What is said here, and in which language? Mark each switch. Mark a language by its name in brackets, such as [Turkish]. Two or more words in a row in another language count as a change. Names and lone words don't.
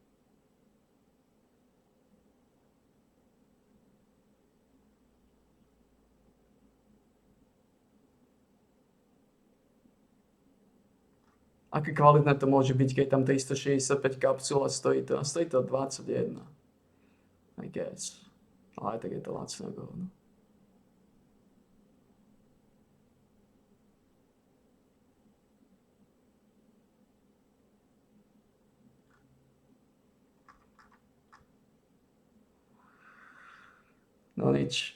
[Slovak] Aké kvalitné to môže byť, keď tam 365 kapsul a stojí to 21. [English] I guess. [Slovak] Ale aj tak je to lacné govno. No nič.